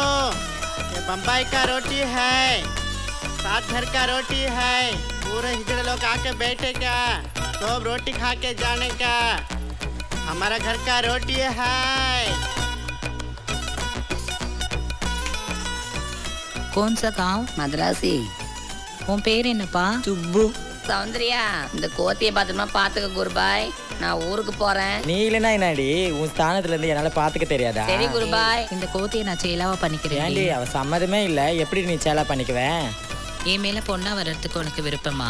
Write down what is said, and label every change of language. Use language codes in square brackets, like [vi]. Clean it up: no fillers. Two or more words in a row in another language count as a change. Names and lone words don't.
[hi] ये बम्बई का रोटी है, सात घर का रोटी है। पूरे हिजड़े लोग आके बैठे क्या, सब रोटी खा के जाने का। हमारा घर का रोटी है। कौन सा गांव? मद्रासी. [ta] உன் பேர் என்னப்பா? சுப்பு. சௌந்தர்யா, இந்த கோத்தியை பத்திரமா பாத்துக்க குருபாய். நான் ஊருக்கு போறேன். நீ இல்லைன்னா என்னடி உன் ஸ்தானத்துல இருந்து என்னால பாத்துக்க தெரியாதா? சரி குருபாய், இந்த கோத்தியை நான் சேலாவா பண்ணிக்கிறேன். ஏண்டி அவ சம்மதமே இல்ல, எப்படி நீ சேலா பண்ணிக்குவேன்? என் மேல பொண்ணா வர்றதுக்கு உனக்கு விருப்பமா?